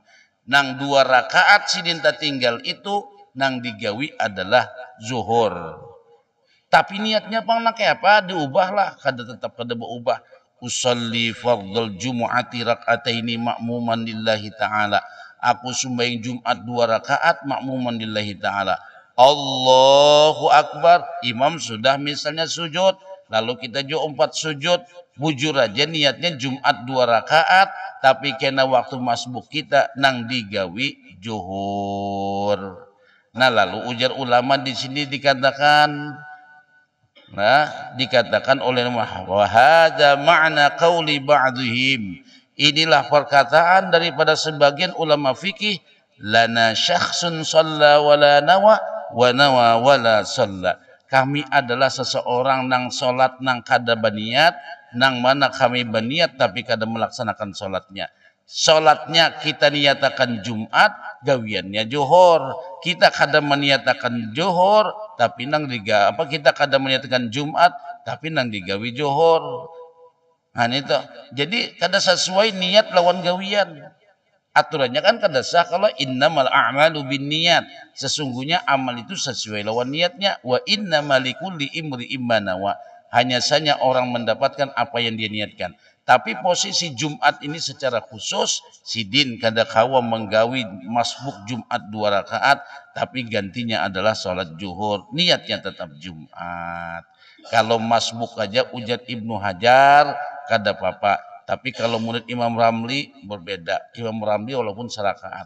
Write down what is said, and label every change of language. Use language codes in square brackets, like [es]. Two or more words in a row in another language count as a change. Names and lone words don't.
[bjn] Nang 2 rakaat sidin tak tinggal itu nang digawi adalah zuhur. Tapi niatnya pang nak apa? Diubahlah, kada tetap kada berubah. [ar] Usolli fardal jumu'ati rak'ataini ma'muman lillahi ta'ala. [bjn] Aku sembahyang Jumat 2 rakaat makmuman [ar] lillahi ta'ala. Allahu akbar, [bjn] imam sudah misalnya sujud, lalu kita juga 4 sujud, bujur aja niatnya Jumat 2 rakaat, tapi kena waktu masbuk kita nang digawi zuhur. Nah lalu ujar ulama di sini dikatakan, dikatakan oleh [ar] wa hadza ma'na qauli ba'dihim, [bjn] inilah perkataan daripada sebagian ulama fikih, [ar] lana syakhsun shalla wala nawa wa nawa wala shalla. [bjn] Kami adalah seseorang nang salat nang kada baniat, nang mana kami baniat tapi kada melaksanakan salatnya. Salatnya kita niatakan Jumat, gawiannya johor. Kita kada meniatakan johor tapi nang kita kada meniatakan Jumat tapi nang digawi johor. Nah itu. Jadi kada sesuai niat lawan gawian. Aturannya kan kada sah kalau [ar] innamal a'malu binniyat. [id] Sesungguhnya amal itu sesuai lawan niatnya. [ar] Wa innamal likulli imri'in ma nawa. [id] Hanya saja orang mendapatkan apa yang dia niatkan. [bjn] Tapi posisi Jumat ini secara khusus sidin kada kawa menggawi masbuk Jumat 2 rakaat, tapi gantinya adalah sholat zuhur. Niatnya tetap Jumat. Kalau masbuk aja ujar Ibnu Hajar kada apa-apa. Tapi kalau murid Imam Ramli berbeda. Imam Ramli walaupun serakaat.